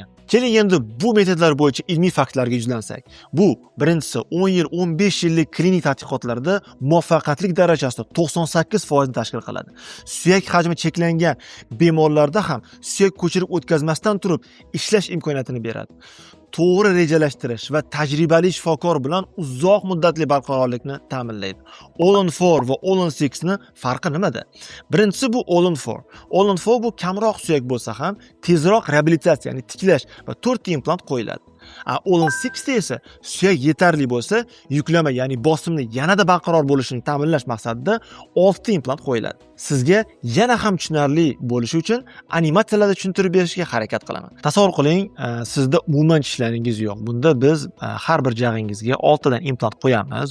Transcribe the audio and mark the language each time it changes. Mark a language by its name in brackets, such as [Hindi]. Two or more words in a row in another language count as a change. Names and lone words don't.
[Uzbek] Keling endi bu metodlar bo'yicha ilmiy faktlarga yuzlansak. Bu birinchisi 10 yil, 15 yillik klinik tadqiqotlarda muvaffaqiyatlik darajasida 98% tashkil qiladi. Suyak hajmi cheklangan bemorlarda ham suyak ko'chirib o'tkazmasdan turib ishlash imkoniyatini beradi. To'g'ri rejalashtirish va tajribali shifokor bilan uzoq muddatli barqarorlikni ta'minlaydi. All-on-4 va All-on-6 ni farqi nimada? Birinchisi bu All-on-4. All-on-4 bu kamroq suyak bo'lsa ham tezroq reabilitatsiya, ya'ni tiklash va 4 ta implant qo'yiladi. All-on-6 esa suyak yetarli bo'lsa, yuklama, ya'ni bosimni yanada barqaror bo'lishini ta'minlash maqsadida 6 ta implant qo'yiladi. Sizga yana ham tushunarli bo'lishi uchun animatsiyalarda tushuntirib berishga harakat qilaman. Tasavvur qiling, sizda umuman tishlaringiz yo'q. Bunda biz har bir jag'ingizga 6 tadan implant qo'yamiz.